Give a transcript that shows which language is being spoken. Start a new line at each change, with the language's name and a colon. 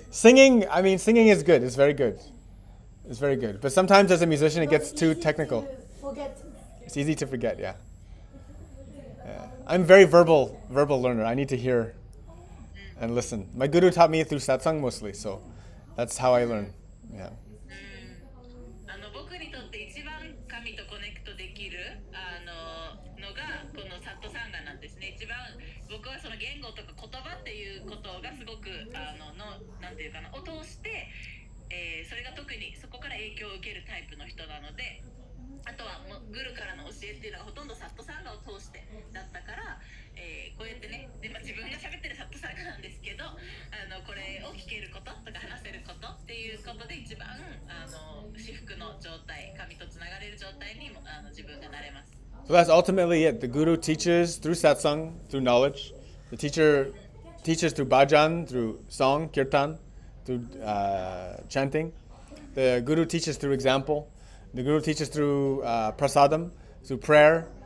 English: Singing is good. It's very good. It's very good. But sometimes as a musician, it gets too technical. Forget. It's easy to forget, yeah. I'm very verbal learner. I need to hear and listen. My guru taught me through satsang mostly, so that's how I learn. Yeah.
Japanese: 僕にとって一番神とコネクトできるのがこのサットサンガなんですね。一番僕はその言語とか言葉っていうことがすごくなんていうかなを通して、それが特にそこから影響を受けるタイプの人なので、あとはもうグルからの教えっていうのがほとんどサットサンガを通してだったから、こうやってね、で自分が喋ってるサットサンガなんですけど、これを聞けることとか話せることっていうことで一番至福の状態、神とつながれる状態にも自分がなれます。
English: So that's ultimately it. The guru teaches through satsang, through knowledge. The teacher teaches through bhajan, through song, kirtan, through chanting. The guru teaches through example. The guru teaches through prasadam, through prayer.